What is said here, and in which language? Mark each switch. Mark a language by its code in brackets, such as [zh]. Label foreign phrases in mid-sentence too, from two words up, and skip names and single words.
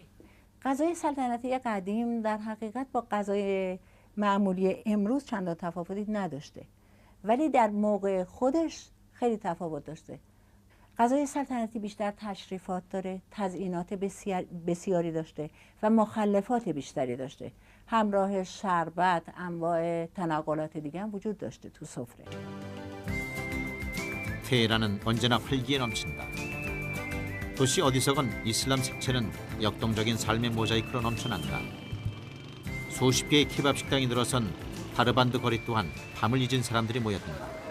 [fa] غذای سلطنتی قدیم در حقیقت با غذای معمولی امروز چندان تفاوتی نداشته، ولی در موقع خودش خیلی تفاوت داشته. غذای سلطنتی بیشتر تشریفات داره، تزیینات بسیاری داشته و مخلفات بیشتری داشته. همراه شربت، انواع تنقلات دیگه هم وجود داشته تو سفره. [ko] 테헤란은 언제나 활기에 넘친다. 도시 어디서건 이슬람 색채는 역동적인 삶의 모자이크로 넘쳐난다. 수십 개의 케밥 식당이 늘어선 다르반드 거리 또한 밤을 잊은 사람들이 모여든다.